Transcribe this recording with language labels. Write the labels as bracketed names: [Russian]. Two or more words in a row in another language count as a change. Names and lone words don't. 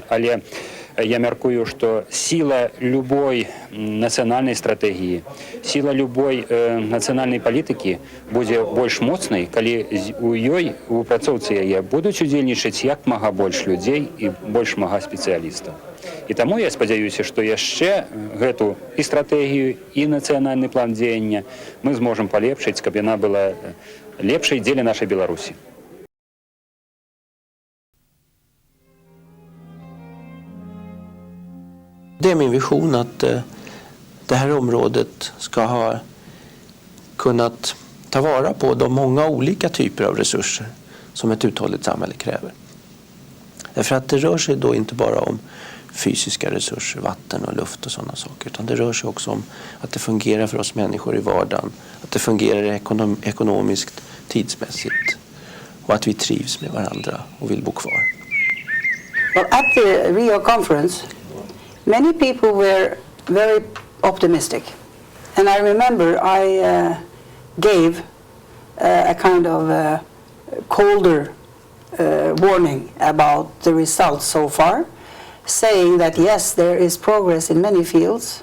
[Belarusian] Але я мяркую, што сіла любой нацыянальнай стратэгіі, сіла любой нацыянальнай палітыкі будзе больш моцнай, калі у ёй, у працоўцы яе, будуць удзельнічаць як мага больш людзей і больш мага спецыялістаў. І таму я спадзяюся, што яшчэ гэту і стратэгію, і нацыянальны план дзеяння мы зможам палепшыць, каб яна была лепшай дзеля нашай Беларусі. [Swedish] Det är min vision att det här området ska ha kunnat ta vara på de många olika typer av resurser som ett uthålligt samhälle kräver. Därför att det rör sig då inte bara om fysiska resurser, vatten och luft och sådana saker, utan det rör sig också om att det fungerar för oss människor i vardagen, att det fungerar ekonomiskt, tidsmässigt, och att vi trivs med varandra och vill bo kvar. [English] Well, at the Rio conference, many people were very optimistic. And I remember I gave a kind of colder warning about the results so far, saying that yes, there is progress in many fields.